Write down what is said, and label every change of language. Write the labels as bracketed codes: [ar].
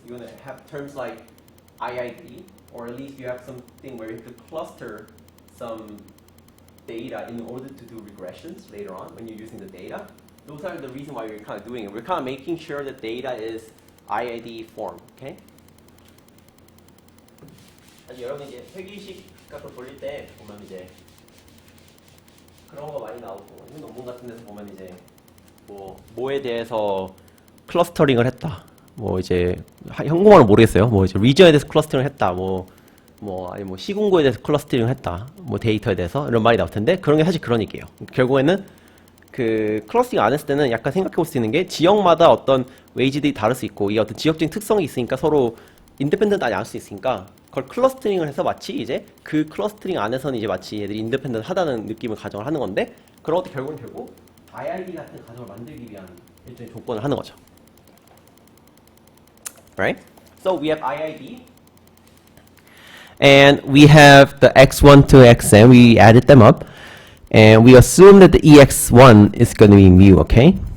[en] You're going to have terms like IID, or at least you have something where you have to cluster some data in order to do regressions later on when you're using the data. Those are the reason why we're kind of doing it. We're kind of making sure that data is IID form, okay? [ko] 아니, 여러분 이제 회계식 같은 거 돌릴 때 보면 이제 그런 거 많이 나오고 이런 논문 같은 데서 보면 이제 뭐에 대해서 클러스터링을 했다. 뭐 이제 현공화는 모르겠어요. 뭐 이제 리전에 대해서 클러스터링을 했다. 아니 시군구에 대해서 클러스터링을 했다. 뭐 데이터에 대해서 이런 말이 나올 텐데 그런 게 사실 그런 얘기예요. 결국에는 그 클러스팅 안 했을 때는 약간 생각해 볼 수 있는 게 지역마다 어떤 웨이지들이 다를 수 있고 이 어떤 지역적인 특성이 있으니까 서로 인디펜던트 아니 할 수 있으니까 그걸 클러스터링을 해서 마치 이제 그 클러스터링 안에서는 이제 마치 얘들이 인디펜던트 하다는 느낌을 가정을 하는 건데 그런 것도 결국 IID 같은 가정을 만들기 위한 일종의 조건을 하는 거죠. [en] Right? So we have IID and we have the x1 to xn, we added them up. And we assume that the EX1 is going to be mu, okay?